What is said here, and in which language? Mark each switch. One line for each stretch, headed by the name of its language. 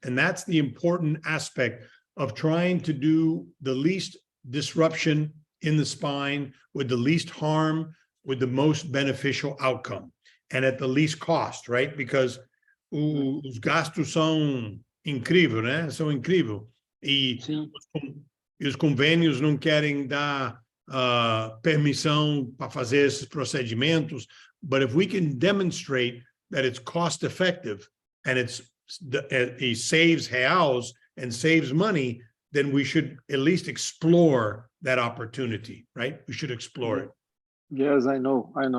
English: And that's the important aspect of trying to do the least disruption in the spine with the least harm, with the most beneficial outcome, and at the least cost, right?
Portuguese: Because os gastos são incríveis, né? São incríveis. E os convênios não querem dar permissão para fazer esses procedimentos.
English: But if we can demonstrate that it's cost effective and it saves reals and saves money, then we should at least explore that opportunity, right? We should explore it. Yes, I know.